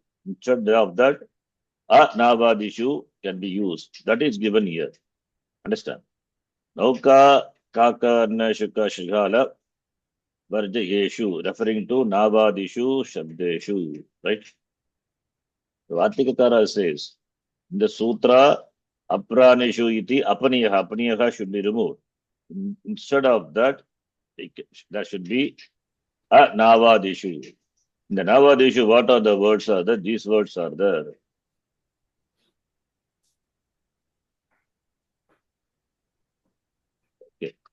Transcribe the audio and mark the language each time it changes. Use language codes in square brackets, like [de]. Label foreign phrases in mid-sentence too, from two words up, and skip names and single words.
[en] Instead of that, Navadishu can be used. That is given here. Understand? [sa] Nauka, Kaka, Anna, Shuka, Shighala, Varjayeshu, [en] referring to [sa] Navadishu, Shabdeshu. [en] Right? The Vartikakara says, in the sutra, [sa] Apranishu iti apaniyaha. [en] Apaniyaha should be removed. Instead of that, that should be Navadishu. In the Navadishu, what are the words are there? These words are there. Okay.